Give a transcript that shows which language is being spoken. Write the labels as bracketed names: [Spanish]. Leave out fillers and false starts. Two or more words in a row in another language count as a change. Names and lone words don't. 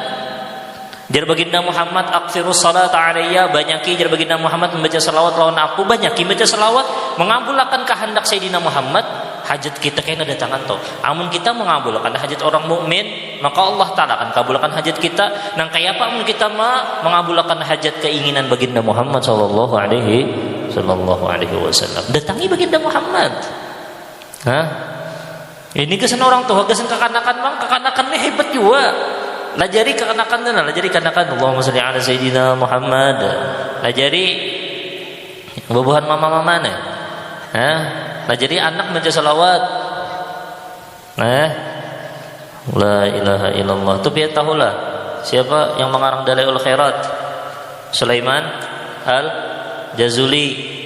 [Banjar] Jar baginda Muhammad [Arabic] aktsirus salata alayya, [Banjar] banyaki jar baginda Muhammad membaca salawat lawan aku, banyaki baca salawat mengabulkan kehendak Sayyidina Muhammad, hajat kita kena datangan toh. Amun kita mengabulkan hajat orang mukmin, maka Allah Ta'ala akan kabulkan hajat kita. Nang kaya apa amun kita mengabulkan hajat keinginan baginda Muhammad [Arabic] sallallahu alaihi wasallam. [Banjar] Datangi baginda Muhammad. Ini kesan orang tua, kesan kekanakan bang, kekanakannya hebat juga. Lajari kekanakan dan lajari kekanakan. [Arabic] Allahumma shalli ala sayyidina Muhammad. [Banjar] Lajari bubuhan mama-mama nih. Lajari anak baca salawat. [Arabic] La ilaha illallah. [Banjar] Itu biar tahulah siapa yang mengarang Dalailul Khairat. Sulaiman Al-Jazuli.